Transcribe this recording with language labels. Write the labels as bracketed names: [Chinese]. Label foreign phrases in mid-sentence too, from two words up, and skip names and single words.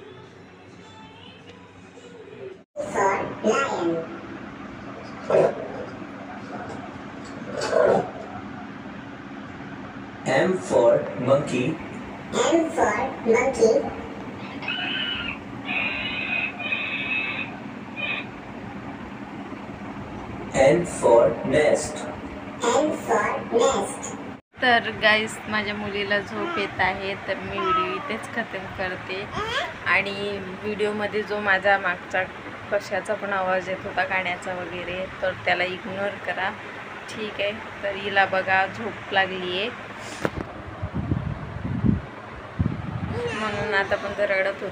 [English] M for monkey. M for monkey. N for nest. N for nest. [Marathi] तर गाईस, माझ्या मुलीला झोप येत आहे, तर मी व्हिडिओ इथेच खतम करते. आणि व्हिडिओमध्ये जो माझा मागचा कशाचा पण आवाज येत होता, गाण्याचा वगैरे, तर त्याला इग्नोर करा, ठीक आहे. तर हिला बघा झोप लागली आहे, म्हणून आता पण रडत होती.